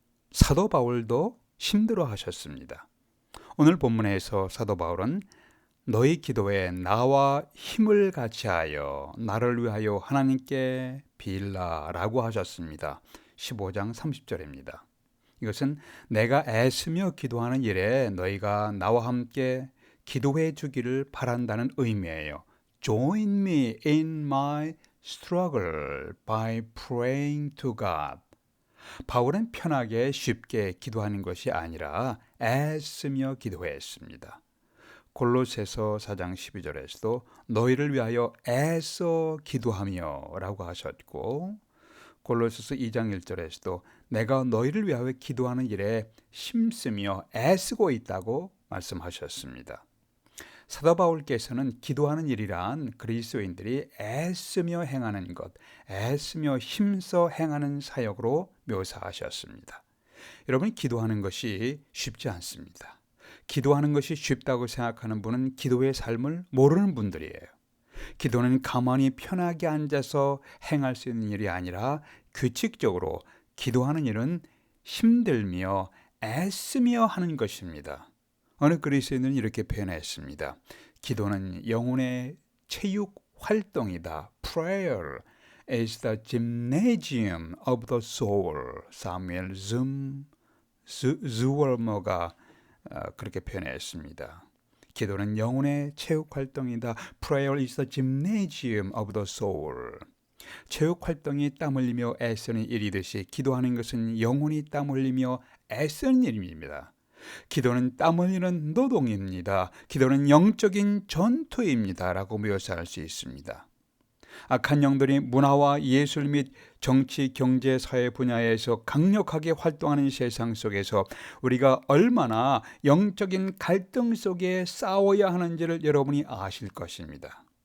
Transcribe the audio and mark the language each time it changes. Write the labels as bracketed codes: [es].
[ko] 사도 바울도 힘들어 하셨습니다. 오늘 본문에서 사도 바울은 너희 기도에 나와 힘을 같이하여 나를 위하여 하나님께 빌라라고 하셨습니다. 15장 30절입니다. 이것은 내가 애쓰며 기도하는 일에 너희가 나와 함께 기도해 주기를 바란다는 의미예요. [en] Join me in my struggle by praying to God. [ko] 바울은 편하게 쉽게 기도하는 것이 아니라 애쓰며 기도했습니다. 골로새서 4장 12절에서도 너희를 위하여 애써 기도하며 라고 하셨고, 골로새서 2장 1절에서도 내가 너희를 위하여 기도하는 일에 힘쓰며 애쓰고 있다고 말씀하셨습니다. 사도 바울께서는 기도하는 일이란 그리스도인들이 애쓰며 행하는 것, 애쓰며 힘써 행하는 사역으로 묘사하셨습니다. 여러분, 기도하는 것이 쉽지 않습니다. 기도하는 것이 쉽다고 생각하는 분은 기도의 삶을 모르는 분들이에요. 기도는 가만히 편하게 앉아서 행할 수 있는 일이 아니라 규칙적으로 기도하는 일은 힘들며 애쓰며 하는 것입니다. 어느 그리스도인은 이렇게 표현했습니다. 기도는 영혼의 체육 활동이다. [en] Prayer is the gymnasium of the soul. [ko] 사무엘 zu월머가 그렇게 표현했습니다. 기도는 영혼의 체육 활동이다. [en] Prayer is the gymnasium of the soul. [ko] 체육 활동이 땀 흘리며 애쓰는 일이듯이 기도하는 것은 영혼이 땀 흘리며 애쓰는 일입니다. 기도는 땀 흘리는 노동입니다. 기도는 영적인 전투입니다. 라고 묘사할 수 있습니다. 악한 영들이 문화와 예술 및 정치, 경제, 사회 분야에서 강력하게 활동하는 세상 속에서 우리가 얼마나 영적인 갈등 속에 싸워야 하는지를 여러분이 아실 것입니다.